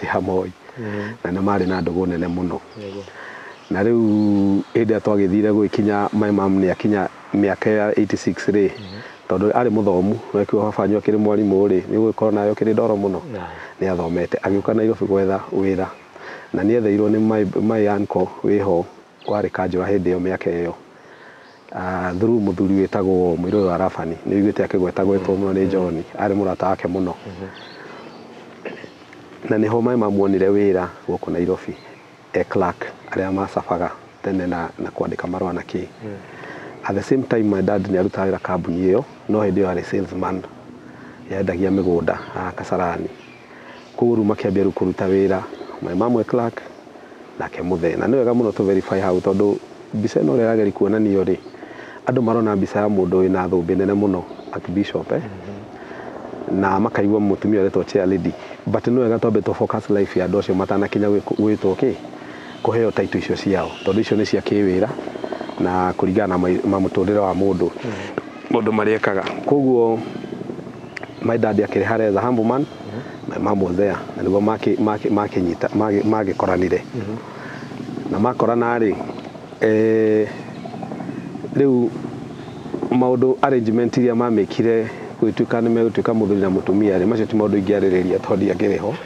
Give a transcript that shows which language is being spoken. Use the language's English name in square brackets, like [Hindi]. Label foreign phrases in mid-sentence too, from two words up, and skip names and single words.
[Kikuyu] ya Moi na nĩ marĩ na ndũgũ nene mũno na rĩu hĩndĩ ĩrĩa twagĩthire gwĩkinya [English] my mom [Kikuyu] nĩ akinya mĩaka ya 86 rĩ tondũ arĩ mũthomu wekĩo baba akĩrĩ mwarimũ rĩ nĩ gũgĩkorwo nayo kĩrĩ ndoro mũno nĩ athomete agĩũka Nairobi gwetha wĩra na nĩ etheirwo nĩ [English] my uncle [Kikuyu] wĩho warĩ Kanjũra hĩndĩ ĩyo mĩaka ĩyo through mũthuri wĩtagwo Mũirũ wa Rabani nĩ wĩiguĩte akĩgwetagwetwo mũno nĩ John arĩ mũrata wake mũno na nĩho [English] my mom [Kikuyu] wonire wĩra gũkũ Nairobi clerk arĩa macabaga tene na kwandĩka marũa na kĩ [English] at the same time my dad [Kikuyu] nĩ arutaga wĩra kambuni ĩyo no hĩndĩ ĩyo arĩ salesman yendagia mĩgũnda Kasarani koguo rĩu makĩambia rĩu kũruta wĩra [English] my mom [Kikuyu] clerk nake mũthee na nĩ wega mũno [English] to verify [Kikuyu] hau tondũ mbica ĩno ũrĩa yageri kuonanio rĩ andũ marona mbica ya mũndũ wĩna thũmbĩ nene mũno Archbishop na makaigua mũtumia wetwo [English] chair lady [Kikuyu] but nĩ wega twambe [English] to focus [Kikuyu] life ya andũ acio matanakinya gwĩtwo kũheo title icio ciao tondũ icio nĩ cia kĩwĩra na kũringana na mũtũrĩre wa mũndũ marĩekaga koguo [English] my dad [Kikuyu] akĩrĩ harĩa [English] as a humble man my mom was there [Kikuyu] na nĩguo makĩnyita magĩkoranire na makorana rĩ rĩu maũndũ arrangement iria mamĩkire gwĩtuĩka nĩ megũtuĩka mũthuri na mũtumia rĩ macio ti maũndũ ingĩarĩrĩria tondũ ndiakĩrĩ ho